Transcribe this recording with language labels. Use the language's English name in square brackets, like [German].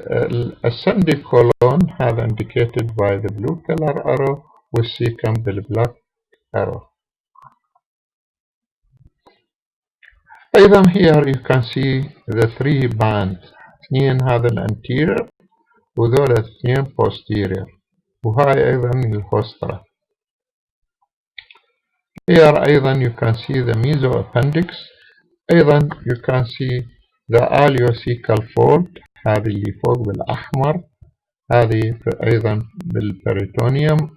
[English] الاسcending colon هذا indicated by the blue color arrow والسيكم بالبلاك arrow. [Arabic] أيضا [English] here you can see the 3 bands، [Arabic] اثنين هذا الانتيرير وذولا اثنين posterior، وهاي أيضا الهوسترا. [English] Here أيضا you can see the mesoappendix، أيضا you can see the aliocecal fold [Arabic] هذه اللي فوق بالأحمر، هذه أيضا بالبريتونيوم.